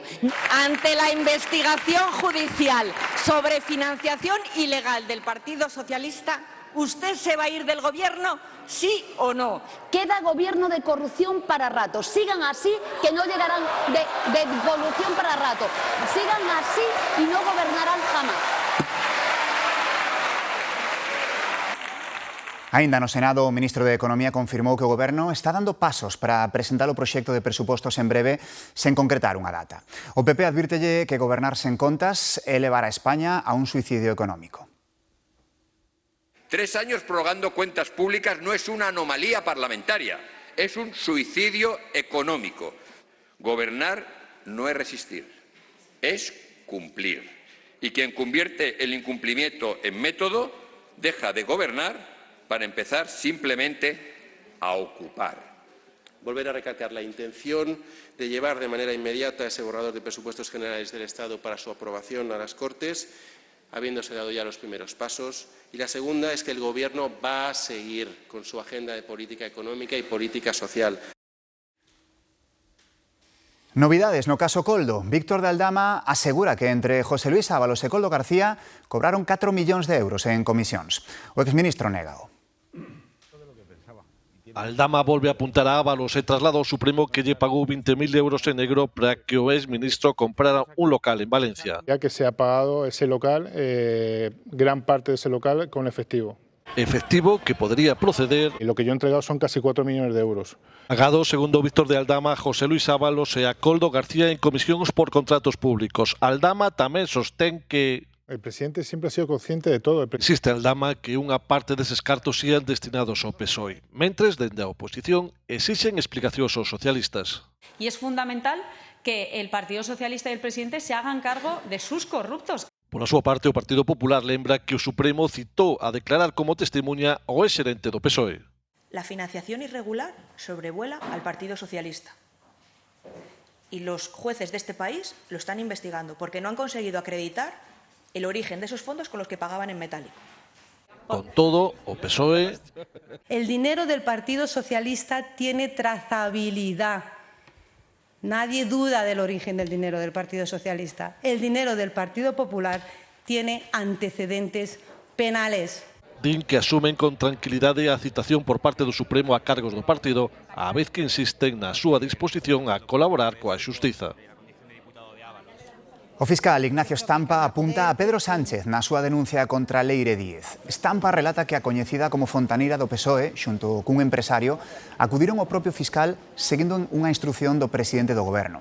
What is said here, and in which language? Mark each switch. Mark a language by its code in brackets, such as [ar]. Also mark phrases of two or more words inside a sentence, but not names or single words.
[es] Ante la investigación judicial sobre financiación ilegal del Partido Socialista, ¿usted se va a ir del gobierno, sí o no? Queda gobierno de corrupción para rato. Sigan así, que no llegarán de corrupción para rato. Sigan así y no gobernarán jamás. [gl] Aínda no Senado, o ministro de Economía confirmou que o goberno está dando pasos para presentar o proxecto de presupostos en breve sen concretar unha data. O PP advírtelle que gobernar sen contas é levar a España a un suicidio económico. [es] 3 años prorrogando cuentas públicas no es una anomalía parlamentaria, es un suicidio económico. Gobernar no es resistir, es cumplir. Y quien convierte el incumplimiento en método deja de gobernar para empezar simplemente a ocupar. Volver a recalcar la intención de llevar de manera inmediata ese borrador de presupuestos generales del Estado para su aprobación a las Cortes, habiéndose dado ya los primeros pasos. Y la segunda es que el Gobierno va a seguir con su agenda de política económica y política social. [gl] Novidades no caso Coldo. Víctor de Aldama asegura que entre José Luis Ábalos e Coldo García cobraron 4 millóns de euros en comisións. O exministro négao. Aldama volve a apuntar a Ábalos e traslada ao Supremo que lle pagou 20.000 euros en negro para que o exministro comprara un local en Valencia. [es] Ya que se ha pagado ese local, gran parte de ese local con efectivo. Efectivo que podría proceder. Y lo que yo he entregado son casi 4 millones de euros. [gl] Pagado, segundo Víctor de Aldama, José Luis Ábalos e a Coldo García en comisións por contratos públicos. Aldama tamén sostén que [es] el presidente siempre ha sido consciente de todo. [gl] Existe Aldama que unha parte deses cartos ían destinados ao PSOE, mentres dende a oposición exixen explicacións aos socialistas. [es] Y es fundamental que el Partido Socialista y el presidente se hagan cargo de sus corruptos. [gl] Por a súa parte, o Partido Popular lembra que o Supremo citou a declarar como testemunha ao exxerente do PSOE. [es] La financiación irregular sobrevuela al Partido Socialista. Y los jueces de este país lo están investigando porque no han conseguido acreditar el origen de esos fondos con los que pagaban en metálico. [gl] Con todo, o PSOE... [es] El dinero del Partido Socialista tiene trazabilidad. Nadie duda del origen del dinero del Partido Socialista. El dinero del Partido Popular tiene antecedentes penales. [gl] Din que asumen con tranquilidade a citación por parte do Supremo a cargos do partido, á vez que insisten na súa disposición a colaborar coa xustiza. O fiscal Ignacio Estampa apunta a Pedro Sánchez na súa denuncia contra Leire Díez. Estampa relata que a coñecida como fontaneira do PSOE, xunto cun empresario, acudiron ao propio fiscal seguindo unha instrucción do presidente do goberno.